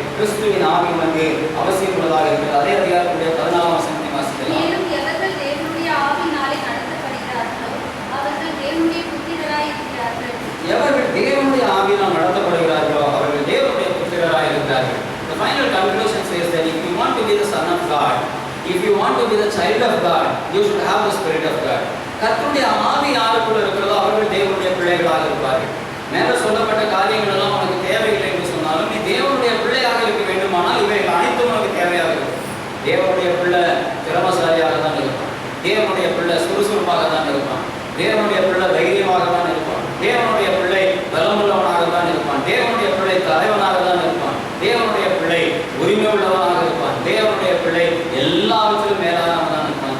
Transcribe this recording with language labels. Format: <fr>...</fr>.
<ta>கிறிஸ்துவின் ஆவி நமக்கு அவசியம் உள்ளதாக இருக்கிறது. அதே அதிகாரத்துடைய 14ஆம் வசனத்தை வாசிக்கலாம். மேலும் எவர்கள் தேவனுடைய ஆவியினாலே நடத்தப்படுகிறார்களோ அவர்கள் தேவனுடைய புத்திரராய் இருக்கிறார்கள். எவர்கள் தேவனுடைய ஆவியினால் நடத்தப்படுகிறார்களோ அவர்கள் தேவனுடைய புத்திரராய் இருக்கிறார்கள்.</ta> <en>The final conclusion says that if you want to be the son of God, if you want to be the child of God, you should have the spirit of God.</en> <ta>கர்த்தருடைய ஆவி யாருக்குள்ள இருக்கிறதோ அவர்கள் தேவனுடைய பிள்ளைகளாக இருப்பார்கள். மேலே சொல்லப்பட்ட காரியங்கள் எல்லாம் உனக்கு தேவையில்லை என்று சொன்னாலும் நீ தேவனுடைய பிள்ளையாக இருக்க வேண்டுமானால் இவைகள் அனைத்தும் உனக்கு தேவையாக இருக்கும். தேவனுடைய பிள்ளை திறமசாலியாக தான் இருப்பான், தேவனுடைய பிள்ளை சுறுசுறுப்பாக தான் இருப்பான், தேவனுடைய பிள்ளை தைரியமாக தான் இருப்பான், தேவனுடைய பிள்ளை பலமுள்ளவனாக தான் இருப்பான், தேவனுடைய பிள்ளை தலைவனாக தான் இருப்பான், தேவனுடைய பிள்ளை உரிமை உள்ளவனாக இருப்பான், தேவனுடைய பிள்ளை எல்லாவற்றிலும் மேலானவன் தான் இருப்பான்.</ta>